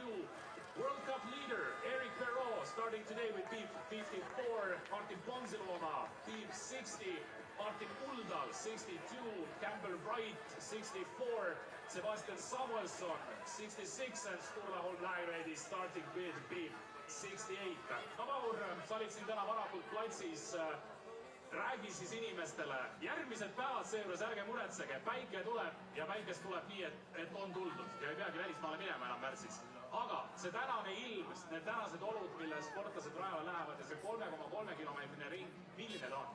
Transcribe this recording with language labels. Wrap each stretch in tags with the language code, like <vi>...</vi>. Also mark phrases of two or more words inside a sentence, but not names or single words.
<en>World Cup leader Eric Perrault starting today with beat 54. Martin Ponsilona, beat 60. Martin Uldal, 62. Campbell Wright, 64. Sebastian Samuelsson, 66. And Sturla Holm Lægreid is starting with beat 68.</en> <et>Maur, sa olid siin täna varakult platsis. Räägi siis inimestele, järgmised päevad seejuures ärge muretsege, päike tuleb ja päikest tuleb nii, et on tuldud ja ei peagi välismaale minema enam märtsis. Aga see tänane ilm, need tänased olud, mille sportlased rajale lähevad ja see 3,3 kilomeetrine ring, milline ta on?</et>